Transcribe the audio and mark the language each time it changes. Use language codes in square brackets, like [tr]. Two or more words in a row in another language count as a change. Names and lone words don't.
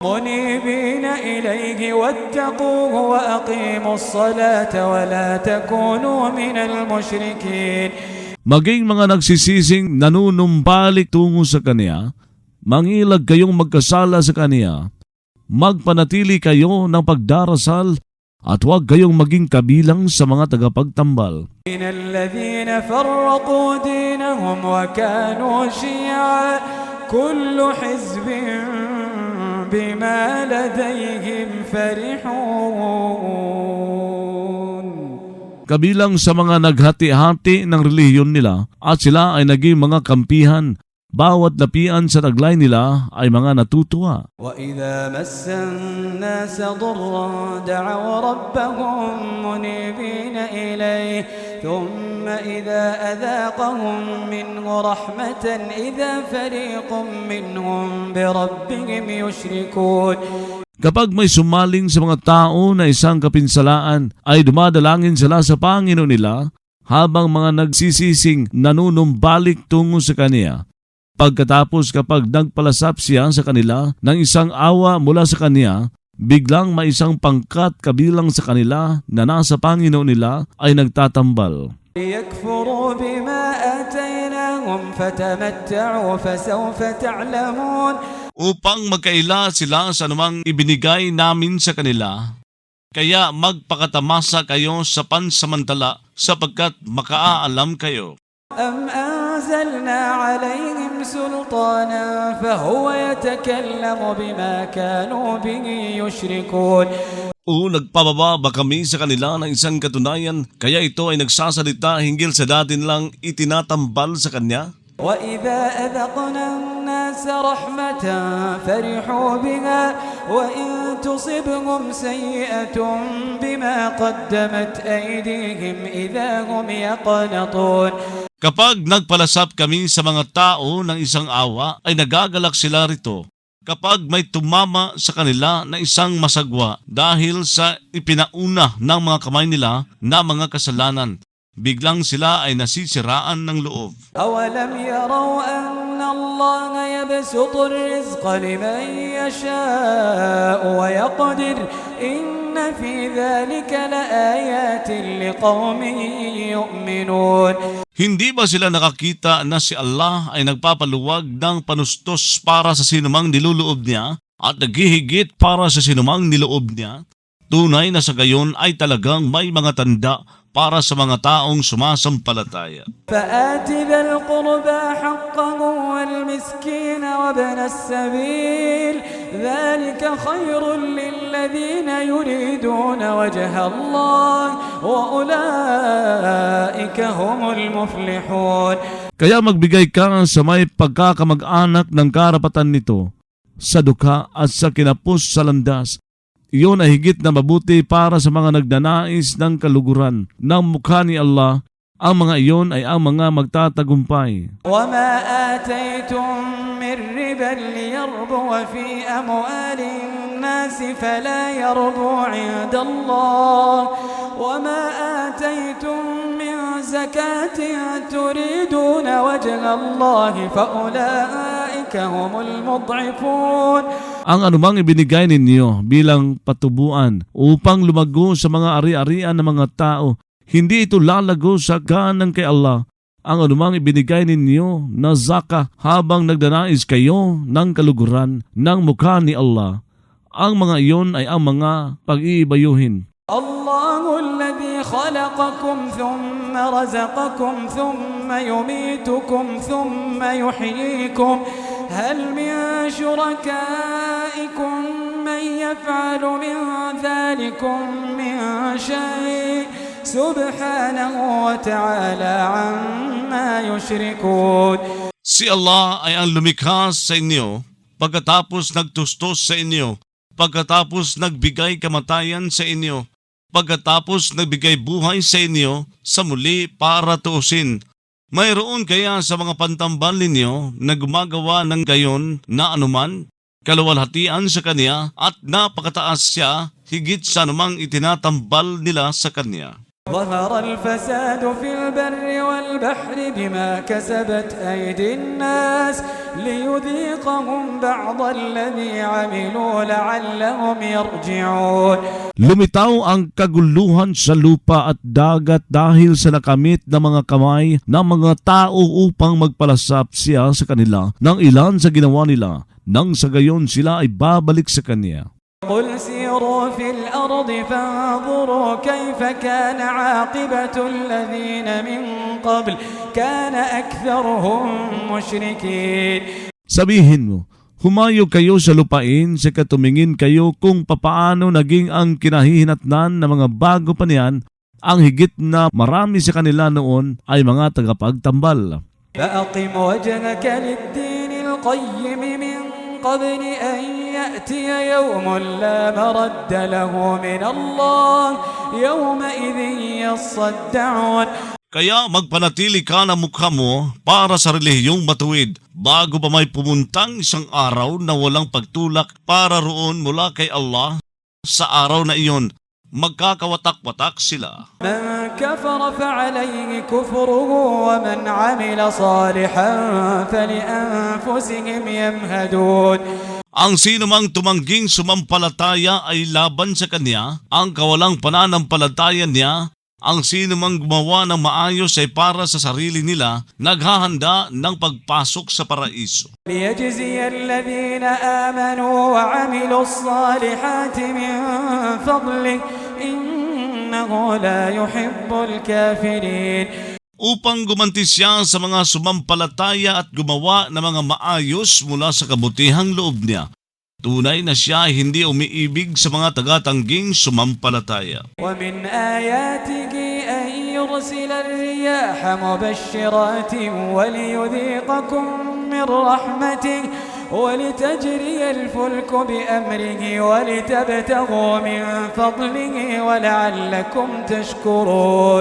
[ar] منيبين إليه واتقوه وأقيموا الصلاة ولا تكونوا من المشركين. [tl] Maging mga nagsisising nanunumbalik tungo sa Kanya, mangilag kayong magkasala sa Kanya, magpanatili kayo ng pagdarasal at huwag kayong maging kabilang sa mga tagapagtambal. [ar] من الذين فرقوا دينهم وكانوا شيعا كل حزب بما لديهم فرحون. [tl] Kabilang sa mga naghati-hati ng relihiyon nila at sila ay naging mga kampihan, bawat lapian sa taglay nila ay mga natutuwa. [ar] وإذا مس الناس ضر دعوا ربهم منيبين إليه ثم إذا أذاقهم منه رحمة إذا فريق منهم بربهم يشركون. [tl] Kapag may sumaling sa mga tao na isang kapinsalaan, ay dumadalangin sila sa Panginoon nila habang mga nagsisising nanunumbalik tungo sa Kanya. Pagkatapos kapag nagpalasap siya sa kanila ng isang awa mula sa Kanya, biglang may isang pangkat kabilang sa kanila na nasa Panginoon nila ay nagtatambal. [ar] ليكفروا بما آتيناهم فتمتعوا فسوف تعلمون. [tl] Upang magkaila sila sa anumang ibinigay namin sa kanila, kaya magpakatamasa kayo sa pansamantala sapagkat makaalam kayo. [ar] أم أنزلنا عليهم سلطانا فهو يتكلم بما كانوا به يشركون. [tl] O nagpababa ba kami sa kanila ng isang katunayan, kaya ito ay nagsasalita hinggil sa dati nilang itinatambal sa Kanya? [ar] وإذا أذقنا الناس رحمة فرحوا بها وإن تصبهم سيئة بما قدمت أيديهم إذا هم يقنطون. [tl] Kapag nagpalasap kami sa mga tao ng isang awa, ay nagagalak sila rito. Kapag may tumama sa kanila na isang masagwa dahil sa ipinauna ng mga kamay nila na mga kasalanan, biglang sila ay nasisiraan ng loob. [ar] أولم يروا أن الله يبسط الرزق لمن يشاء ويقدر إن في ذلك لآيات لقوم يؤمنون. [tl] Hindi ba sila nakakita na si Allah ay nagpapaluwag ng panustos para sa sinumang niluloob niya at naghihigit para sa sinumang niloob niya? Tunay na sa gayon ay talagang may mga tanda para sa mga taong sumasampalataya. [ar] فآت ذا القربى حقه والمسكين وابن السبيل ذلك خير للذين يريدون وجه الله وأولئك هم المفلحون. [tl] Kaya magbigay ka sa may pagkakamag-anak ng karapatan nito sa dukha at sa kinapos sa landas. Iyon ay higit na mabuti para sa mga nagnanais ng kaluguran ng mukha ni Allah. Ang mga iyon ay ang mga magtatagumpay. [ar] وما آتيتم من ربا ليربو في أموال الناس فلا يربو عند الله وما آتيتم من زكاة تريدون وجه الله فأولئك هم المضعفون. [tl] Ang anumang ibinigay ninyo bilang patubuan upang lumago sa mga ari-arian ng mga tao, hindi ito lalago sa ganang kay Allah. Ang anumang ibinigay ninyo na zaka habang nagdanais kayo ng kaluguran ng mukha ni Allah, ang mga iyon ay ang mga pag-iibayuhin. [ar] الله الذي خلقكم ثم رزقكم ثم يميتكم ثم يحييكم هل من شركائكم من يفعل من ذلكم من شيء سبحانه وتعالى عما يشركون. [tl] Si Allah ay ang lumikha sa inyo, pagkatapos nagtustos sa inyo, pagkatapos nagbigay kamatayan sa inyo, pagkatapos nagbigay buhay sa inyo sa muli para tuusin. Mayroon kaya sa mga pantambal ninyo na gumagawa ng gayon na anuman, kaluwalhatian sa Kanya at napakataas siya higit sa anumang itinatambal nila sa Kanya. [ar] ظهر الفساد في البر والبحر بما كسبت أيدي الناس ليذيقهم بعض الذي عملوا لعلهم يرجعون. [tl] Lumitaw ang kaguluhan sa lupa at dagat dahil sa nakamit na mga kamay ng mga tao upang magpalasap siya sa kanila ng ilan sa ginawa nila, nang sa gayon sila ay babalik sa Kanya. [ar] قل سيروا في الأرض فانظروا كيف كان عاقبة الذين من قبل كان أكثرهم مشركين. [tl] Sabihin mo, humayo kayo sa lupain sa katumingin kayo kung papaano naging ang kinahihinatnan ng mga bago pa niyan, ang higit na marami sa kanila noon ay mga tagapagtambal. [ar] فأقم وجهك للدين القيم من قبل أن يأتي يوم لا مرد له من الله يومئذ يصدعون. [tl] Kaya magpanatili ka ng mukha mo para sa relihiyong matuwid bago pa may pumuntang isang araw na walang pagtulak para roon mula kay Allah. Sa araw na iyon, magkakawatak-watak sila. [ar] من كفر فعليه كفره ومن عمل صالحا فلأنفسهم يمهدون. [tl] Ang sinumang tumangging sumampalataya ay laban sa kanya, ang kawalang pananampalataya niya, ang sinumang gumawa ng maayos ay para sa sarili nila, naghahanda ng pagpasok sa paraiso. [ar] ليجزي الذين آمنوا وعملوا الصالحات من فضله إنه لا يحب الكافرين. [tl] Upang gumanti siya sa mga sumampalataya at gumawa ng mga maayos mula sa kabutihang loob niya. Tunay na siya ay hindi umiibig sa mga tagatangging sumampalataya. [ar] ومن آياته أن يرسل الرياح مبشرات وليذيقكم من رحمته ولتجري الفلك بأمره ولتبتغوا من فضله ولعلكم تشكرون.